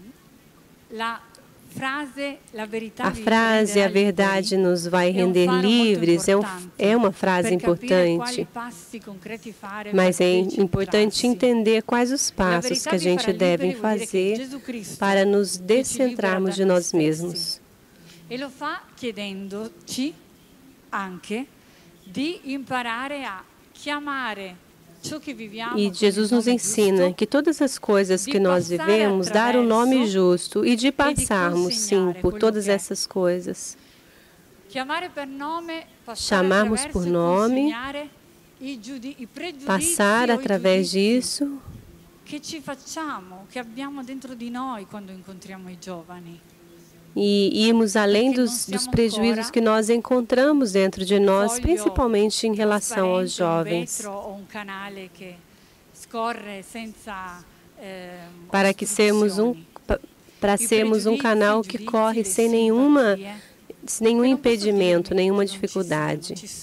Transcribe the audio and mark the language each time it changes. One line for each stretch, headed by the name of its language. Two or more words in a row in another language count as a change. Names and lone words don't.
Portuguese: A frase, a verdade nos vai render livres, é uma frase importante. Mas é importante entender quais os passos que a gente deve fazer para nos descentrarmos de nós mesmos.
Italian: E lo fa chiedendoci anche di imparare a chiamare ciò che viviamo.
Portuguese: E Jesus nos ensina que todas as coisas que nós vivemos, dar um nome justo e de passarmos, sim, por todas essas coisas. Chamarmos por nome, passar através disso.
Italian: Que ci facciamo, che abbiamo dentro di noi quando incontriamo i giovani.
Portuguese: E irmos além dos prejuízos que nós encontramos dentro de nós, principalmente em relação aos jovens. Para sermos um canal que corre sem nenhum impedimento, nenhuma dificuldade.